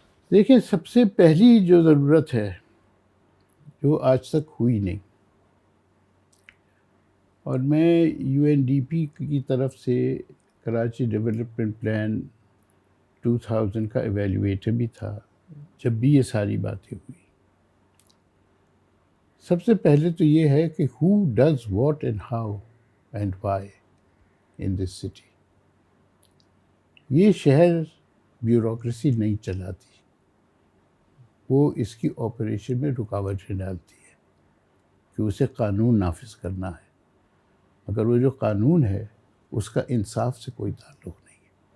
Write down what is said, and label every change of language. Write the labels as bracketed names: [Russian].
[Urdu] دیکھیں، سب سے پہلی جو ضرورت ہے جو آج تک ہوئی نہیں، اور میں یو این ڈی پی کی طرف سے کراچی ڈیولپمنٹ پلان 2000 کا ایویلیویٹر بھی تھا جب بھی یہ ساری باتیں ہوئی. سب سے پہلے تو یہ ہے کہ [English] who does what and how and why in this city. [Urdu] یہ شہر بیوروکریسی نہیں چلاتی، وہ اس کی آپریشن میں رکاوٹیں ڈالتی ہے، کہ اسے قانون نافذ کرنا ہے، مگر وہ جو قانون ہے اس کا انصاف سے کوئی تعلق نہیں ہے.